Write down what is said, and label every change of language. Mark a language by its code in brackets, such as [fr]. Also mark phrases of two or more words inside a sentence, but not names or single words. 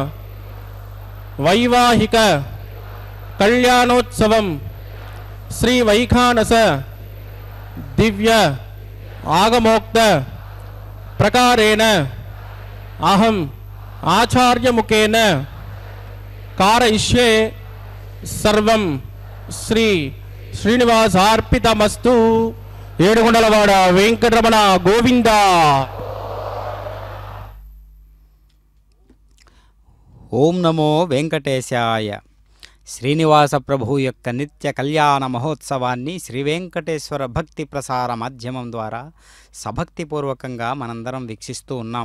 [sa] वैवाहिक कल्याणोत्सवम श्री वैखानस दिव्य आगमोक्त प्रकारेण अहम आचार्य मुखेन कारयिष्ये सर्वं श्री श्रीनिवासार्पितमस्तु. [te] ఏడుకొండలవాడ వెంకటరమణ గోవింద. [sa] ఓం నమో వెంకటేశాయ. [te] శ్రీనివాస ప్రభు యొక్క నిత్య కళ్యాణ మహోత్సవాన్ని శ్రీ వెంకటేశ్వర భక్తి ప్రసార మాధ్యమం ద్వారా సభక్తిపూర్వకంగా మనందరం వీక్షిస్తూ ఉన్నాం.